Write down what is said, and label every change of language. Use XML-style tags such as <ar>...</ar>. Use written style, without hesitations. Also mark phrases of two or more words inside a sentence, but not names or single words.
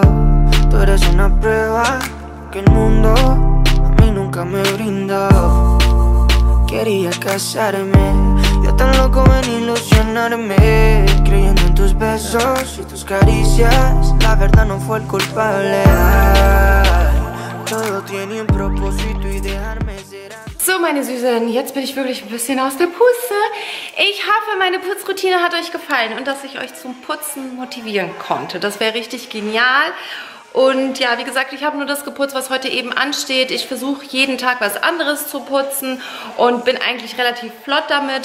<es>Tú eres una prueba que el mundo a mí nunca me brindó. Quería casarme, yo tan loco en ilusionarme, creyendo en tus besos y tus caricias. La verdad no fue el culpable. Ay, todo tiene un propósito y dejarme ser.</es> <de>So, meine Süßen, jetzt bin ich wirklich ein bisschen aus der Puste. Ich hoffe, meine Putzroutine hat euch gefallen und dass ich euch zum Putzen motivieren konnte. Das wäre richtig genial. Und ja, wie gesagt, ich habe nur das geputzt, was heute eben ansteht. Ich versuche jeden Tag was anderes zu putzen und bin eigentlich relativ flott damit.</de>